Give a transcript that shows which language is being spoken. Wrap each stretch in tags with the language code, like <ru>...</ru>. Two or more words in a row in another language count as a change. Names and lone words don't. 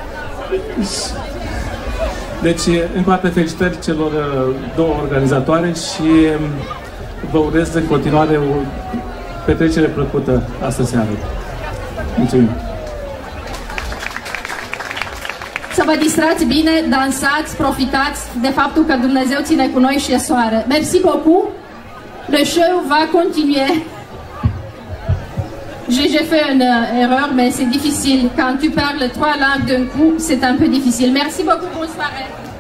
<ro>Deci, încă o dată felicitări celor 2 organizatoare și vă urez în continuare o petrecere plăcută astă seară. Mulțumim! Să vă distrați bine, dansați, profitați de faptul că Dumnezeu ține cu noi și e soare.</ro> <fr>Merci beaucoup! Le show va continuer. J'ai fait une erreur, mais c'est difficile. Quand tu parles 3 langues d'un coup, c'est un peu difficile. Merci beaucoup, bonne soirée.</fr>